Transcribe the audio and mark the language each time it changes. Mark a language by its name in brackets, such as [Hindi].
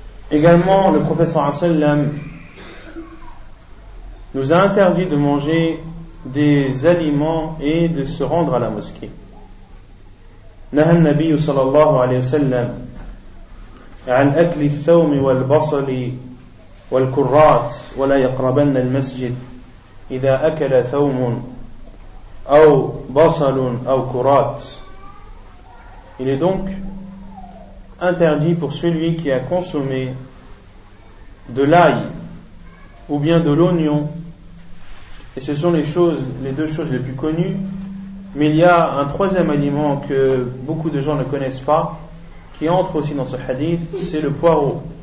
[French] Également, le prophète sallallahu alayhi wa sallam nous a interdit de manger des aliments et de se rendre à la mosquée. [Arabic] نهى النبي صلى الله عليه وسلم عن أكل الثوم والبصل والكرات ولا يقربن المسجد إذا أكل ثوم أو بصل أو كرات. [French] Il est donc interdit pour celui qui a consommé de l'ail ou bien de l'oignon, et ce sont les deux choses les plus connues, mais il y a un troisième aliment que beaucoup de gens ne connaissent pas, qui entre aussi dans ce hadith, c'est le poireau.